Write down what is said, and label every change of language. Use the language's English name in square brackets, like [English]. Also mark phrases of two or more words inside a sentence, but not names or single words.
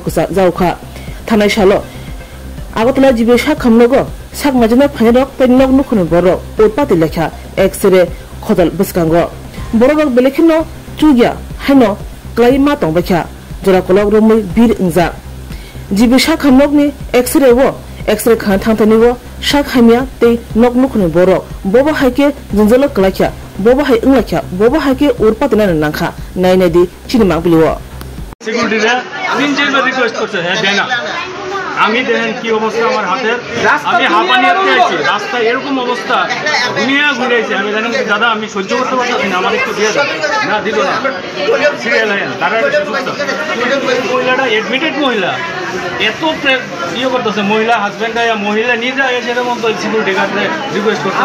[Kok Borok] कुसा जावखा थानाय सालो आगतला जीबी सा खामनगो सागमाजना फाइरक तैनक नुखुनि बरो उतपाति लेखा एक्सरे खदल बसकांगो बरबक बेलेखिनो चुगिया हाइनो क्लाइमा तंबखा जरा कलक रुमै बिर इंजा जीबी सा खामनगनि एक्सरे वो एक्सरे खान थांथानि वो सा खामिया तै नक नुखुनि बरो बबा हायके जंजल कलाख्या बबा हाय इंलाख्या बबा हायके उतपातिना नांखा नायनायदि चिनिमा बिलिवो [Bangla] সিকিউরিটিরা তিন চারবার রিকোয়েস্ট করছে হ্যাঁ দেয় না আমি দেখেন কি অবস্থা আমার হাতের আমি হাঁপানিয়াতে আছি রাস্তায় এরকম অবস্থা দুনিয়া ঘুরে আছি আমি জানি দাদা আমি সহ্য করতে পারছি না আমার একটু দিয়ে দেন না দিল না সিরিয়াল হ্যাঁ দাঁড়ায় মহিলাটা এডমিটেড মহিলা এত ইয়ে করতেছে মহিলা হাজব্যান্ড মহিলা নিজে এসে এরকম তো [English] security guard [Bangla] রিকোয়েস্ট করতেছে